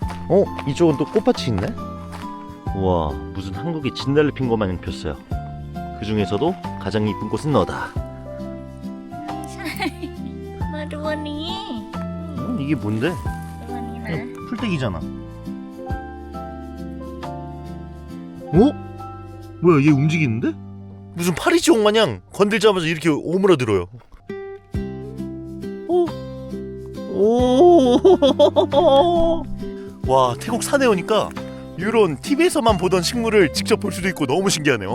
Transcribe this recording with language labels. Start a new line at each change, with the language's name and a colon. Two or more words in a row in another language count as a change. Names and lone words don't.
Korean: 이쪽은 또 꽃밭이 있네. 우와, 무슨 한국의 진달래 핀 거 마냥 폈어요. 그 중에서도 가장 이쁜 꽃은 너다.
Thai: มาดูอันนี้
Korean: 이게 뭔데?
Thai: ดูอันนี้นะ
Korean: 그냥 풀떼기잖아. 뭐야, 얘 움직이는데? 무슨 파리지옥 마냥 건들자마자 이렇게 오므라들어요. 와, 태국 산에 오니까 이런 TV에서만 보던 식물을 직접 볼 수도 있고 너무 신기하네요.